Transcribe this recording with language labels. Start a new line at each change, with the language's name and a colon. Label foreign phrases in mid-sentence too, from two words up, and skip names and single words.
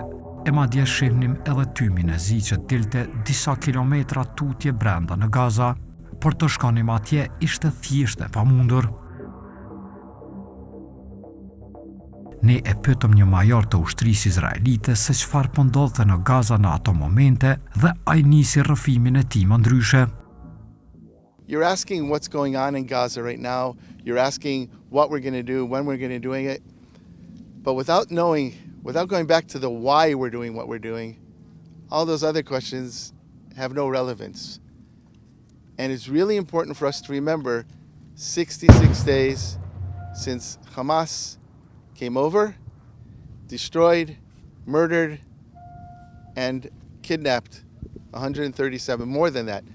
Albanian: E madje shihnim edhe tymin e zi që dilte disa kilometra tutje brenda në Gaza, por të shkonim atje ishte thjesht e pamundur. Ne e pyetëm një major të ushtrisë izraelite se çfarë po ndodhte në Gaza në ato momente dhe ai nisi rrëfimin e tij më ndryshe.
English: You're asking what's going on in Gaza right now. You're asking what we're going to do, when we're going to doing it. But without going back to the why we're doing what we're doing, all those other questions have no relevance. And it's really important for us to remember 66 days since Hamas came over, destroyed, murdered, and kidnapped 137, more than that.